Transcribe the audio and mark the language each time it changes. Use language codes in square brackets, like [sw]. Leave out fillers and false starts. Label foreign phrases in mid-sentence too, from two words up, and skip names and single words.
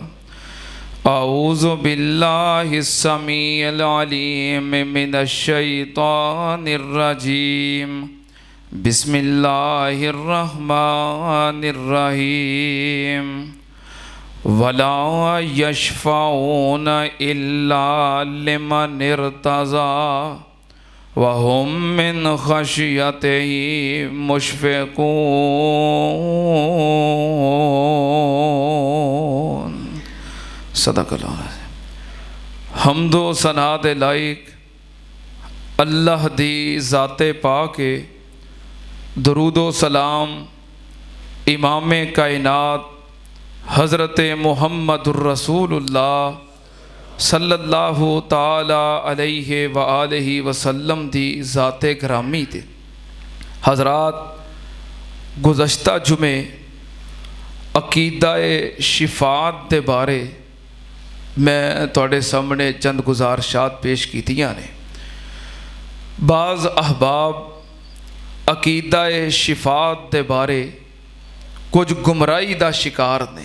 [ar] أعوذ بالله السميع العليم من الشيطان الرجيم. بسم الله الرحمن الرحيم. ولا يشفعون إلا لمن ارتضى وهم من خشيته مشفقون. [pa] صدق اللہ۔ حمد و ثنا دے لائق اللہ دی ذاتِ پاک درود و سلام امامِ کائنات حضرت [ar] محمد رسول الله صلى الله تعالى عليه وآله وسلم [pa] دی ذاتِ گرامی تے. حضرات، گزشتہ جمعے عقیدۂ شفاعت دے بارے میں تہاڈے سامنے چند گزارشات پیش کیتیاں نے. بعض احباب عقیدۂ شفاعت دے بارے کجھ گمراہی دا شکار نے.